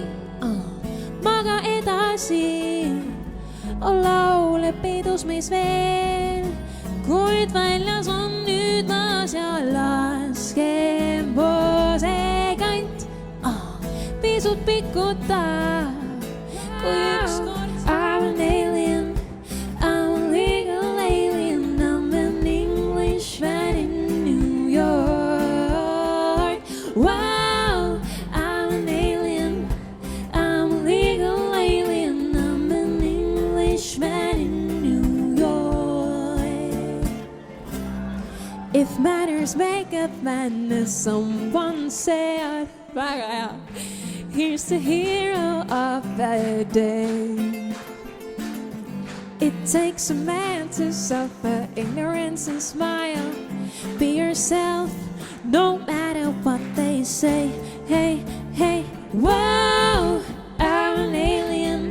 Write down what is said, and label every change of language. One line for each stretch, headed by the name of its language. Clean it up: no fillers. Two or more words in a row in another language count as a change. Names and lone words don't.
Estonian: Maga edasi, laule pidus meis veel, kuid väljas on nüüd maas ja laske moosekant pisut pikuta. Kui ükskord
English: I'm an alien, I'm a legal alien, I'm an Englishman in New York. Wow, I'm an alien, I'm a legal alien, I'm an Englishman in New York. If manners make a madness, someone said,
Estonian: väga hea.
English: Here's the hero of the day. It takes a man to suffer ignorance and smile. Be yourself, no matter what they say. Hey, hey, whoa, I'm an alien.